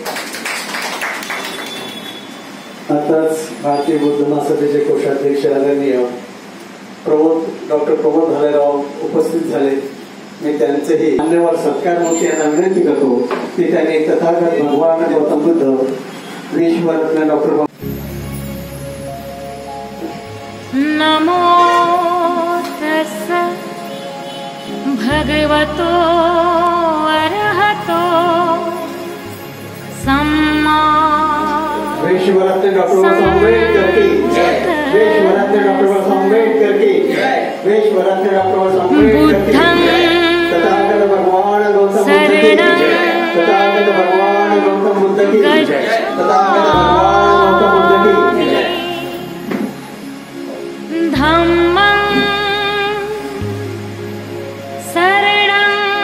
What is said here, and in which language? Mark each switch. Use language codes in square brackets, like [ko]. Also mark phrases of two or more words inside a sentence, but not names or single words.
[mr] आताच भारतीय बौद्ध महासभेचे कोषाध्यक्ष आदरणीय डॉक्टर प्रमोद भालेराव उपस्थित झाले। मी त्यांचेही मान्यवर सत्कार म्हणून यांना विनंती करतो की त्यांनी तथागत भगवान गौतम बुद्ध, विश्वरत्न डॉक्टर [pi] नमो तस्स भगवतो अरहतो सम्मा [hi] विश्वरत्न डॉक्टर आंबेडकर की जय, विश्वरत्न डॉक्टर आंबेडकर की जय, विश्वरत्न डॉक्टर आंबेडकर की जय। तथागत भगवान गौतम बुद्ध की जय, तथागत भगवान गौतम बुद्ध की जय, तथागत भगवान गौतम बुद्ध की जय। [pi] धम्मं शरणं